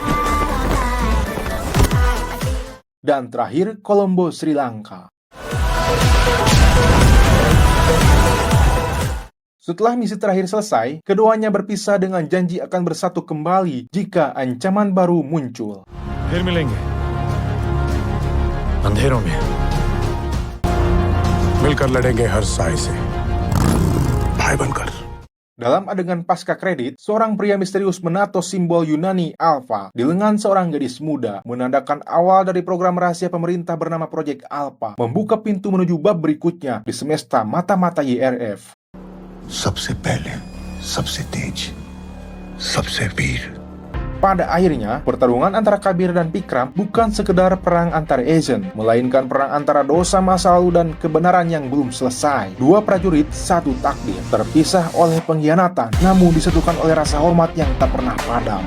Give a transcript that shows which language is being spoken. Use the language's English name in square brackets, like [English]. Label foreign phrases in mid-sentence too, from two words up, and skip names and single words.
[Indonesian] Dan terakhir, Colombo, Sri Lanka. Setelah misi terakhir selesai, keduanya berpisah dengan janji akan bersatu kembali jika ancaman baru muncul. [Hindi] फिर मिलेंगे अंधेरों में मिलकर लड़ेंगे हर साय से भाई बनकर। [Indonesian] Dalam adegan pasca kredit, seorang pria misterius menato simbol Yunani Alpha di lengan seorang gadis muda, menandakan awal dari program rahasia pemerintah bernama Project Alpha, membuka pintu menuju bab berikutnya di semesta mata-mata YRF. [Hindi] सबसे पहले, सबसे तेज, सबसे वीर। [Indonesian] Pada akhirnya, pertarungan antara Kabir dan Vikram bukan sekedar perang antar agent, melainkan perang antara dosa masa lalu dan kebenaran yang belum selesai. Dua prajurit, satu takdir, terpisah oleh pengkhianatan, namun disatukan oleh rasa hormat yang tak pernah padam.